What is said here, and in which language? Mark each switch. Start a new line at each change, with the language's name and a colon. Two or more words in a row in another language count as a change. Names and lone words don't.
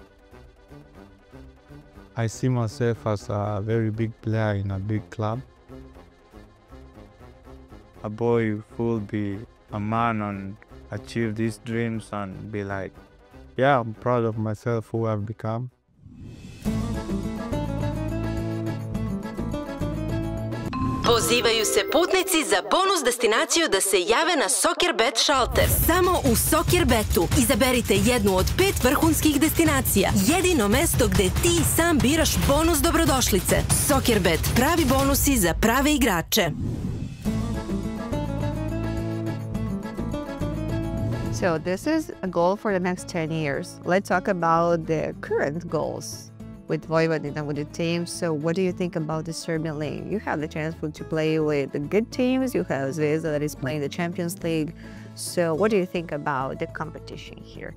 English: I see myself as a very big player in a big club. A boy who will be a man and achieve these dreams and be like, yeah, I'm proud of myself who I've become.
Serbian: Pozivaju se putnici za bonus destinaciju da se jave na SoccerBet šalter. Samo u SoccerBetu izaberite jednu od 5 vrhunskih destinacija. Jedino mesto gde ti sam biraš bonus dobrodošlice. SoccerBet, pravi bonusi za prave igrače.
English: So this is a goal for the next 10 years. Let's talk about the current goals with Vojvodina, with the team. So what do you think about the Serbian League? You have the chance to play with the good teams. You have Zvezda that is playing the Champions League. So what do you think about the competition here?